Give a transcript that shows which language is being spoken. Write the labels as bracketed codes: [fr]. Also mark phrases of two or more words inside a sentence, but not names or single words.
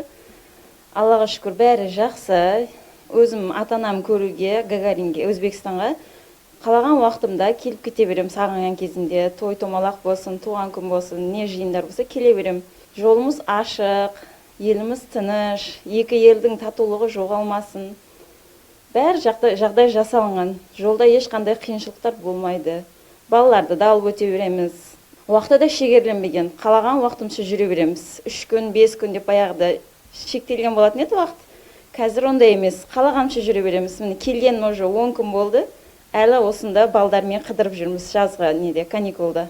[uz] Allohga shukr, bari yaxshi. O'zim ota-onam ko'ruga, Gagaringa, O'zbekistonga qalagan vaqtimda kelib ketaverim, sog'ingan kezimda, to'y to'maloq bo'lsin, tug'an kun bo'lsin, ne jiyinlar bo'lsa kelaverim. Yo'limiz ochiq, elimiz tinch, ikki elning tatuvligi yo'qolmasin. [kk] Bari жағдай жасалған. Жолда ешқандай қиыншылықтар болмайды. Балаларды да алып өте береміз. Уақытта да шегерленбеген. Қалаған уақытымызша жүре береміз. 3 күн, 5 күн деп баяғыда шектелген болатын еді уақыт. Қазір ондай емес. Қалағанша жүре береміз. Міне келген уже 10 күн болды. Әлі осында балдармен қыдырып жүрміз жазға каникулда.